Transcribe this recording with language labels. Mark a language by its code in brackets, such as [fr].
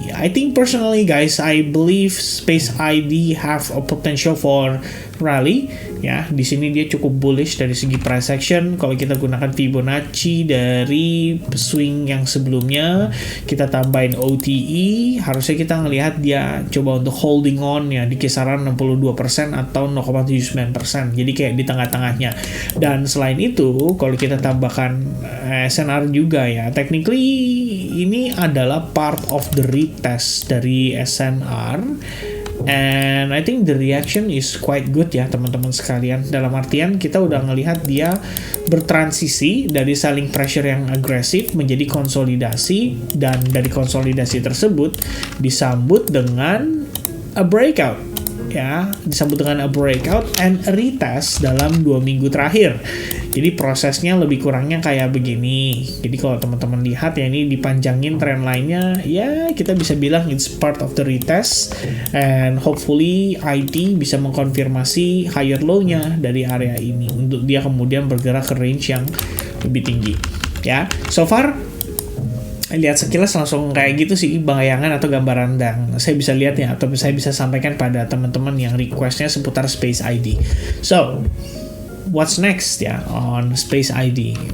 [en] I think personally guys, I believe Space ID have a potential for [id] rally ya. Di sini dia cukup bullish dari segi price action. Kalau kita gunakan Fibonacci dari swing yang sebelumnya, kita tambahin OTE, harusnya kita ngelihat dia coba untuk holding on ya di kisaran 62% atau 0,79%. Jadi kayak di tengah-tengahnya. Dan selain itu, kalau kita tambahkan SNR juga ya, technically ini adalah [en] part of the retest [id] dari SNR. [en] And I think the reaction is quite good [id] ya teman-teman sekalian. Dalam artian kita udah ngelihat dia bertransisi dari selling pressure yang agresif menjadi konsolidasi, dan dari konsolidasi tersebut disambut dengan [en] a breakout [id] ya, disambut dengan [en] a breakout and a retest [id] dalam 2 minggu terakhir. Jadi prosesnya lebih kurangnya kayak begini. Jadi kalau teman-teman lihat ya, ini dipanjangin trend line-nya, ya kita bisa bilang [en] it's part of the retest, [id] and hopefully IT bisa mengkonfirmasi higher low-nya dari area ini untuk dia kemudian bergerak ke range yang lebih tinggi ya. [en] So far [id] lihat sekilas langsung kayak gitu sih bayangan atau gambaran yang saya bisa lihat ya, atau saya bisa sampaikan pada teman-teman yang requestnya seputar Space ID. [en] So what's next ya on Space ID?